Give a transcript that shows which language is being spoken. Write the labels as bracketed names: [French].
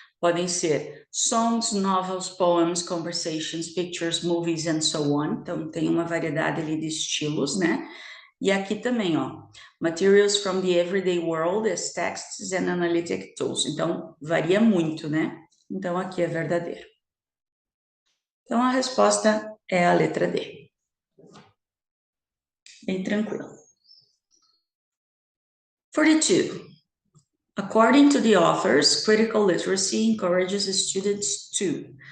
[Portuguese] Podem ser [English] songs, novels, poems, conversations, pictures, movies and so on. [Portuguese] Então tem uma variedade ali de estilos, né? E aqui também, ó, [English] materials from the everyday world as texts and analytic tools. [Portuguese] Então varia muito, né? Então aqui é verdadeiro. Então a resposta é a letra D. Bem tranquilo. [English] 42. According to the authors, critical literacy encourages students to.